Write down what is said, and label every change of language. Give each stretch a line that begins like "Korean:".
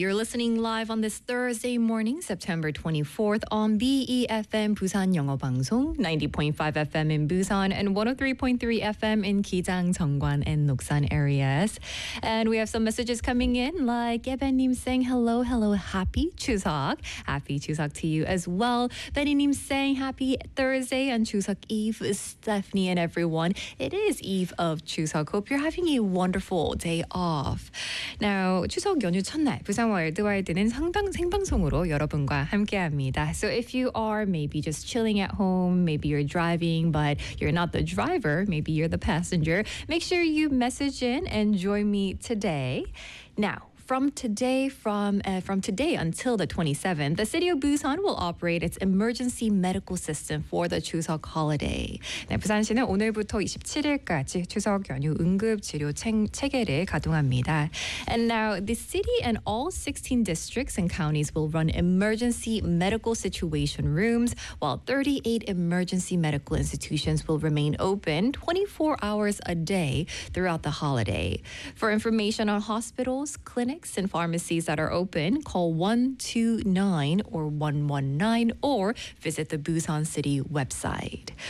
English: You're listening live on this Thursday morning, September 24th on BEFM Busan Yeongo Bangsong, 90.5 FM in Busan and 103.3 FM in Gijang, Jeonggwan and Noksan areas. And we have some messages coming in like Ebenim saying hello, hello, happy Chuseok. Happy Chuseok to you as well. Beninim saying happy Thursday and Chuseok Eve, Stephanie and everyone. It is Eve of Chuseok. Hope you're having a wonderful day off.
Korean: Now, 추석 연휴 첫날 부산 월드와이드는 상당 생방송으로 여러분과 함께합니다.
English: So if you are maybe just chilling at home, maybe you're driving, but you're not the driver, maybe you're the passenger, make sure you message in and join me today. Now, from today until the 27th, the city of Busan will operate its emergency medical system for the Chuseok holiday.
Korean: 네, 부산시는 오늘부터 27일까지 추석 연휴 응급 치료 체계를 가동합니다.
English: And now the city and all 16 districts and counties will run emergency medical situation rooms, while 38 emergency medical institutions will remain open 24 hours a day throughout the holiday. For information on hospitals, clinics, and pharmacies that are open, call 129 or 119 or visit the Busan City website.